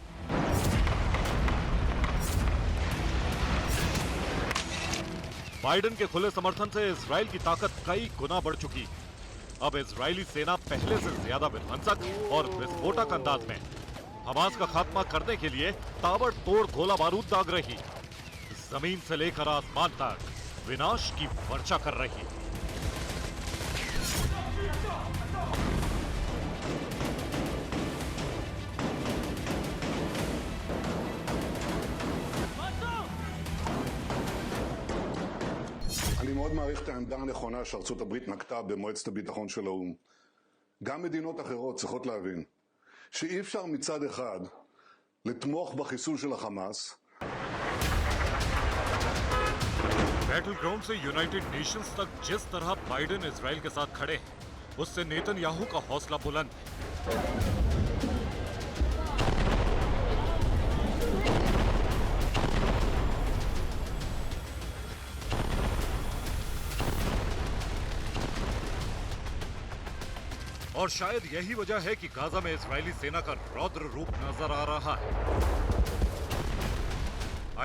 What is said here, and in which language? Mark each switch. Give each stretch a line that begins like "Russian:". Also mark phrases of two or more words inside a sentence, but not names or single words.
Hindi: बाइडेन के खुले समर्थन से इजराइल की ताकत कई गुना बढ़ चुकी है। अब इजरायली सेना पहले से ज्यादा विध्वंसक और विस्फोटक अंदाज में हमास का खात्मा करने के लिए ताबड़तोड़ गोला बारूद दाग रही है। जमीन से लेकर आसमान तक विनाश की वर्षा कर रही है।
Hebrew: אני מאוד מעריך את העמדה הנכונה שארצות הברית נקטה במועצת הביטחון של האו"ם. גם מדינות אחרות צריכות להבין שאי אפשר מצד אחד לתמוך בחיסול של החמאס.
English: battle ground
Hindi: से यूनाइटेड नेशंस तक जिस तरह बाइडेन इजराइल के साथ खड़े हैं, उससे नेतन्याहू का हौसला बुलंद है। और शायद यही वजह है कि गाजा में इजरायली सेना का रौद्र रूप नजर आ रहा है।